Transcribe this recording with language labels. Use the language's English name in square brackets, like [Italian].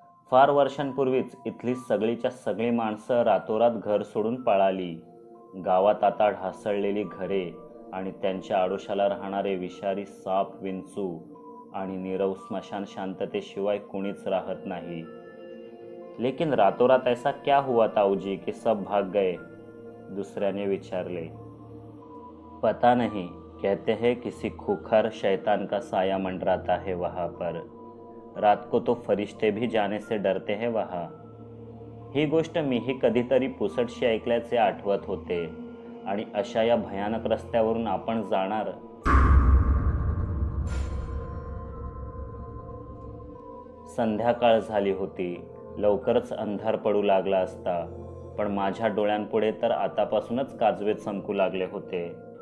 [Marathi] फार वर्षांपूर्वीच इथली सगळीच्या सगळी माणसं रातोरात घर सोडून पळाली। गावात आता ढासळलेली घरे आणि त्यांच्या आडोशाला राहणारे विषारी साप, विंचू आणि नीरव स्मशान शांततेशिवाय कुणीच राहत नहीं। [Hindi] लेकिन रातों-रात ऐसा क्या हुआ ताऊजी कि सब भाग गए? [Marathi] दूसरे विचारले। [Hindi] पता नहीं, कहते हैं किसी खूंखार शैतान का साया मंडराता है वहाँ पर। रात को तो फरिश्ते भी जाने से डरते हैं वहाँ। [Marathi] ही गोष्ट मीही कधीतरी पुसटशी ऐकल्याचे आठवत होते आणि अशा या भयानक रस्त्यावरून आपण जाणार। संध्याकाळ झाली होती। लवकरच अंधार पडू लागला असता, पण माझ्या डोळ्यांपुढे तर आतापासूनच काजवे चमकू लागले होते।